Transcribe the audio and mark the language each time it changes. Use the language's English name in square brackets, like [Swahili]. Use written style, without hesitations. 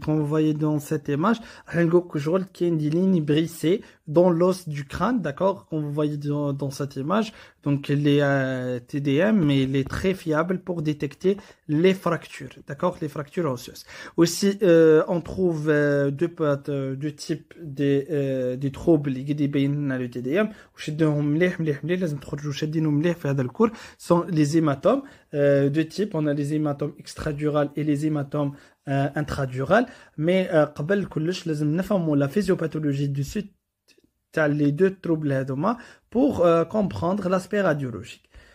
[French] Comme vous voyez dans cette image, il y a des lignes brisées dans l'os du crâne, d'accord, comme vous voyez dans cette image. Donc, les TDM, mais il est très fiable pour détecter les fractures, d'accord, les fractures osseuses. Aussi, on trouve deux types des troubles qui [Arabic] بيننا [French] le TDM. [Arabic] وشدهم مليح لازم تخرجوا شادينهم مليح في هذا الكور. [French] Sont les hématomes, deux types. On a les hématomes extradurales et les hématomes intradurales. Mais [Arabic] قبل كلش لازم نفهموا [French] la physiopathologie du sud. Les deux troubles [Arabic] هذوما [French] pour comprendre l'aspect radiologique.